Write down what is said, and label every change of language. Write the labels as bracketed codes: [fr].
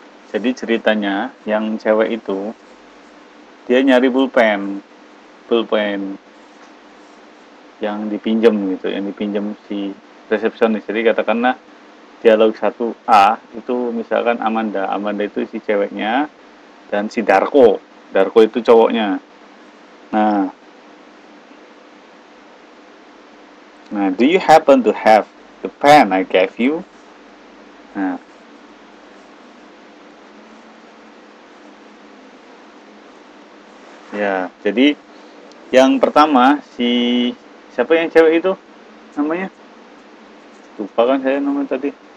[id] Jadi ceritanya yang cewek itu dia nyari pulpen yang dipinjam gitu, yang dipinjam si resepsionis. Jadi katakanlah dialog 1A itu misalkan Amanda itu si ceweknya dan si Darko itu cowoknya. [en] Nah, do you happen to have the pen I gave you? [id] Nah, ya, jadi yang pertama si siapa yang cewek itu namanya? Lupa kan saya namanya tadi.